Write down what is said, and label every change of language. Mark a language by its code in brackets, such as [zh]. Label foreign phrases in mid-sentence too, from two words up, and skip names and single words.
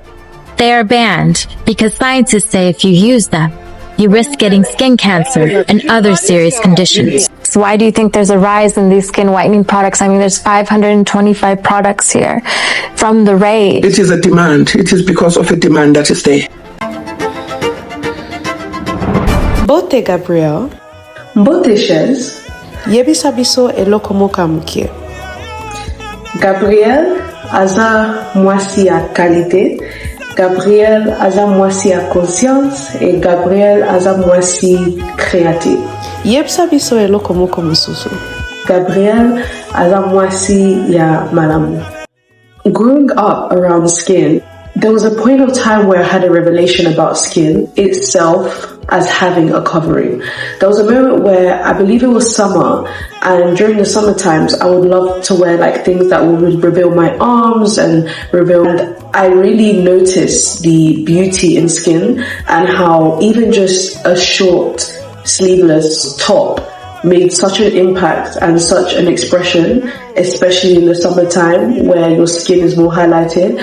[en] They are banned because scientists say if you use them, you risk getting skin cancer and other serious conditions. So why do you think there's a rise in these skin whitening products? I mean, there's 525 products here from the raid. It is a demand. It is because of a demand that is there. [ln] Bote Gabriel, Mbote CHEZ. yebisa biso eloko moka mukie. Gabriel aza mwasi ya qualité. Gabriel aza mwasi ya [fr] conscience et [ln] Gabriel aza mwasi créatif. Yebisa biso eloko moko mususu. Gabriel aza mwasi ya malamu. [en] Growing up around skin, there was a point of time where I had a revelation about skin itself as having a covering. There was a moment where I believe it was summer, and during the summer times I would love to wear like things that would reveal my arms and reveal, and I really noticed the beauty in skin and how even just a short sleeveless top made such an impact and such an expression, especially in the summertime where your skin is more highlighted.